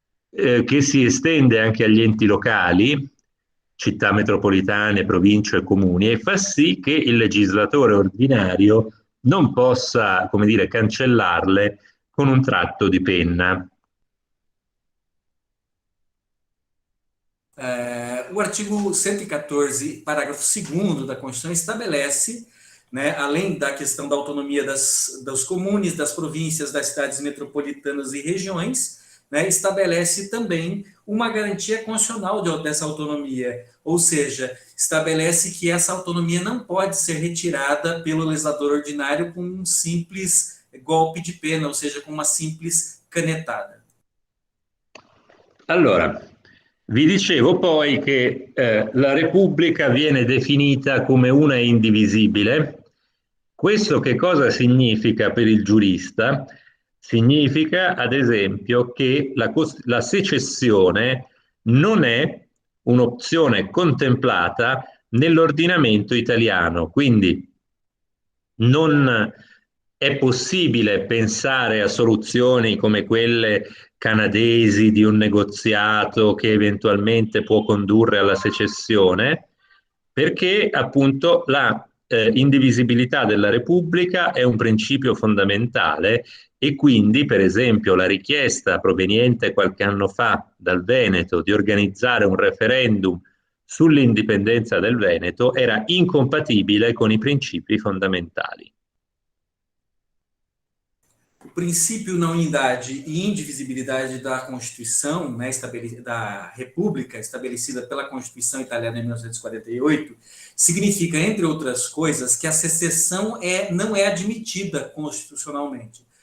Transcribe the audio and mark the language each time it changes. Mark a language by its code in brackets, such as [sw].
[it] che si estende anche agli enti locali, città metropolitane, province e comuni, e fa sì che il legislatore ordinario non possa, come dire, cancellarle con un tratto di penna. [pt] O artigo 114, parágrafo 2º da Constituição estabelece, né, além da questão da autonomia dos comunes, das províncias, das cidades metropolitanas e regiões, né, estabelece também uma garantia constitucional dessa autonomia, ou seja, estabelece que essa autonomia não pode ser retirada pelo legislador ordinário com um simples golpe de pena, ou seja, com uma simples canetada. [it] Allora, vi dicevo poi che la Repubblica viene definita come una indivisibile. Questo che cosa significa per il giurista? Significa, ad esempio, che la secessione non è un'opzione contemplata nell'ordinamento italiano, quindi non è possibile pensare a soluzioni come quelle canadesi di un negoziato che eventualmente può condurre alla secessione, perché appunto la indivisibilità della Repubblica è un principio fondamentale e quindi, per esempio, la richiesta proveniente qualche anno fa dal Veneto di organizzare un referendum sull'indipendenza del Veneto era incompatibile con i principi fondamentali. [pt] O princípio na unidade e indivisibilidade da Constituição, né, da República, estabelecida pela Constituição Italiana em 1948, significa, entre outras coisas, que a secessão não é admitida constitucionalmente.